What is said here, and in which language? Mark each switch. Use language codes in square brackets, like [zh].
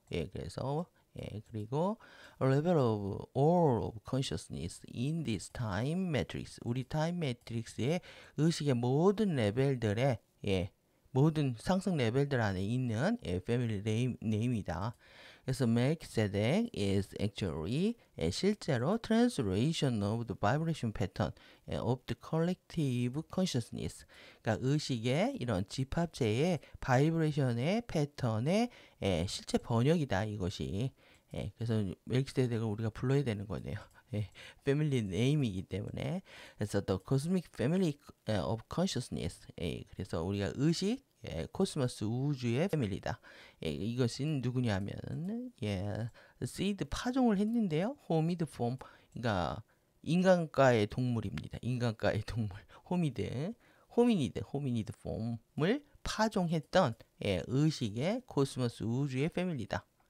[ko] 그래서 그리고 [en] level of all of consciousness in this time matrix, [ko] 우리 타임 매트릭스의 의식의 모든 레벨들의 모든 상승 레벨들 안에 있는 패밀리 네임이다. [en] 그래서 Melchizedek is actually [ko] 실제로 [en] translation of the vibration pattern of the collective consciousness. [ko] 그러니까 의식의 이런 집합체의 바이브레이션의 패턴의 실제 번역이다 이것이. 그래서 멜키세덱을 우리가 불러야 되는 거네요. 패밀리 네임이기 때문에. [en] 그래서 the cosmic family of consciousness. [ko] 그래서 우리가 의식 코스모스 우주의 패밀리다. 이것은 누구냐면 seed 파종을 했는데요. 호미드 폼, 그러니까 인간과의 동물입니다. 인간과의 동물, 호미니드 폼을 파종했던 의식의 코스모스 우주의 패밀리다.